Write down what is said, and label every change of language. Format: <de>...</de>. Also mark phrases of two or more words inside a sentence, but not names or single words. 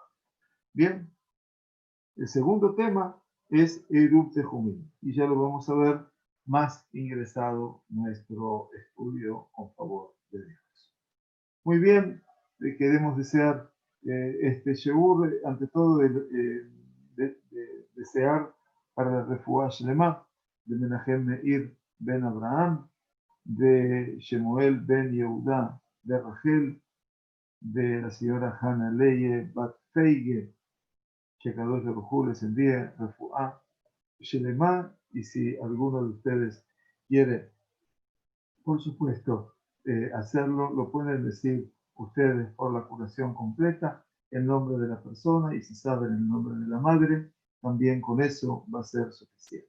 <es>Bien, el segundo tema es</es> <he>עירוב תחומין,</he> <es>y ya lo vamos a ver más ingresado nuestro estudio con favor de Dios. Muy bien, queremos desear este Sheur, ante todo desear para la</es> <he>רפואה שלמה</he> <es>de Menachem Meir ben Abraham, de Shemuel ben Yehuda, de Rachel, de la señora Hannah Leye Bat Feige, que</es> <he>קדוש ברוך הוא</he> <es>les envíe</es> <he>רפואה שלמה,</he> <es>y si alguno de ustedes quiere, por supuesto, hacerlo, lo pueden decir ustedes por la curación completa, el nombre de la persona, y si saben el nombre de la madre, también con eso va a ser suficiente.</es>